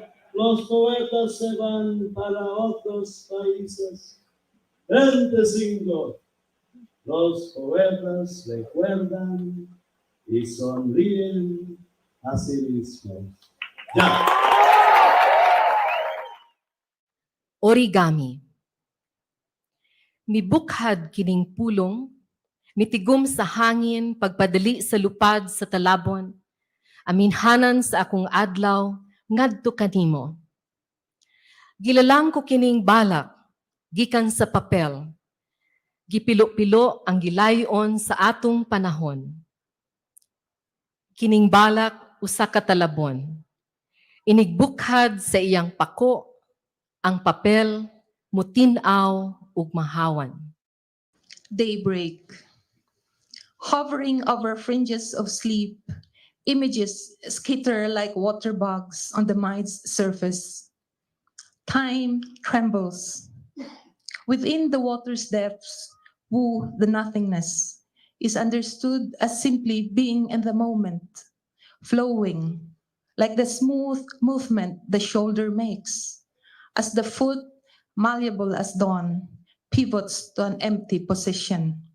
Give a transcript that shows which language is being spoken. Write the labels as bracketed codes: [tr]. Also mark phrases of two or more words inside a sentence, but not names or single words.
[es] Los poetas se van para otros países. 25. Los poetas recuerdan y sonríen a sí mismos. Ya. [ceb] Origami. Mibukhad kining pulong, mitigom sa hangin, pagpadali sa lupad sa talabon, aminhanan sa akong adlaw, ngadto kanimo. Gilalang ko kining balak, gikan sa papel, gipilo-pilo ang gilayon sa atong panahon. Kining balak, usa ka talabon, inigbukhad sa iyang pako, ang papel, mutinaw ug mahawan. [en] Daybreak. Hovering over fringes of sleep, images skitter like water bugs on the mind's surface. Time trembles. Within the water's depths, woo the nothingness is understood as simply being in the moment, flowing, like the smooth movement the shoulder makes, as the foot, malleable as dawn, pivots to an empty position.